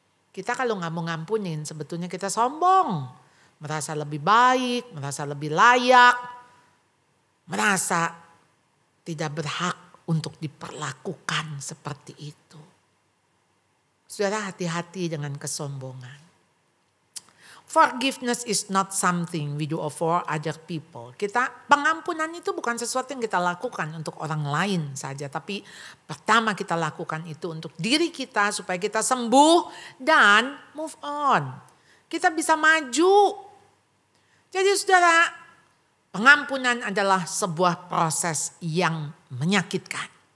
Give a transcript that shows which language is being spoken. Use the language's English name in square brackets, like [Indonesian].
[Indonesian] Kita kalau gak mau ngampunin sebetulnya kita sombong. Merasa lebih baik, merasa lebih layak. Merasa tidak berhak untuk diperlakukan seperti itu. Saudara, hati-hati dengan kesombongan. [English] Forgiveness is not something we do for other people. [Indonesian] Pengampunan itu bukan sesuatu yang kita lakukan untuk orang lain saja. Tapi pertama kita lakukan itu untuk diri kita supaya kita sembuh dan move on. Kita bisa maju. Jadi saudara, pengampunan adalah sebuah proses yang menyakitkan.